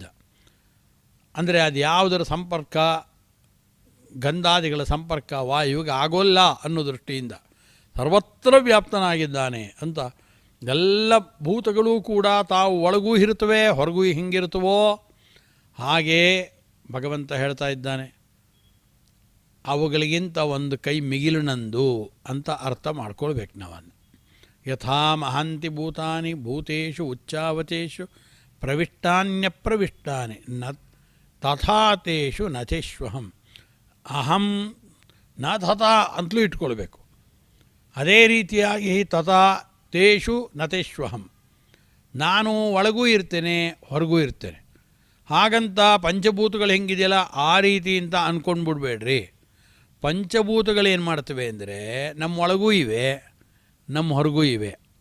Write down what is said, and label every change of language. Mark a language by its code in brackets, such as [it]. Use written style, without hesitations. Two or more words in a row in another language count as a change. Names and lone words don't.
[kn] ಅಂದರೆ ಅದು ಯಾವುದರ ಸಂಪರ್ಕ, ಗಂಧಾದಿಗಳ ಸಂಪರ್ಕ ವಾಯುವಿಗೆ ಆಗೋಲ್ಲ ಅನ್ನೋ ದೃಷ್ಟಿಯಿಂದ ಸರ್ವತ್ರ ವ್ಯಾಪ್ತನಾಗಿದ್ದಾನೆ ಅಂತ. ಎಲ್ಲ ಭೂತಗಳೂ ಕೂಡ ತಾವು ಒಳಗೂ ಇರುತ್ತವೆ, ಹೊರಗೂ ಹಿಂಗಿರುತ್ತವೋ ಹಾಗೇ ಭಗವಂತ ಹೇಳ್ತಾ ಇದ್ದಾನೆ. ಅವುಗಳಿಗಿಂತ ಒಂದು ಕೈ ಮಿಗಿಲಿನಂದು ಅಂತ ಅರ್ಥ ಮಾಡ್ಕೊಳ್ಬೇಕು ನಾವನ್ನು. [sa] ಯಥಾ ಮಹಾಂತಿ ಭೂತಾನಿ ಭೂತೇಷು ಉಚ್ಚಾವಚೇಷು ಪ್ರವಿಷ್ಟಾನ್ಯಪ್ರವಿಷ್ಟಾನಿ ನ ತಥಾತೇಷು ನಚೇಶ್ವಹಂ ಅಹಂ ನ ತಥಾ [kn] ಅಂತಲೂ ಇಟ್ಕೊಳ್ಬೇಕು. ಅದೇ ರೀತಿಯಾಗಿ [sa] ತಥಾ ತೇಷು ನತೇಶ್ವಹಂ, [kn] ನಾನು ಒಳಗೂ ಇರ್ತೇನೆ, ಹೊರಗೂ ಇರ್ತೇನೆ. ಹಾಗಂತ ಪಂಚಭೂತಗಳು ಹೆಂಗಿದೆಯಲ್ಲ ಆ ರೀತಿ ಅಂತ ಅಂದ್ಕೊಂಡ್ಬಿಡ್ಬೇಡ್ರಿ. ಪಂಚಭೂತಗಳೇನು ಮಾಡ್ತವೆ ಅಂದರೆ, ನಮ್ಮ ಒಳಗೂ ಇವೆ, ನಮ್ಮ ಹೊರಗೂ ಇವೆ.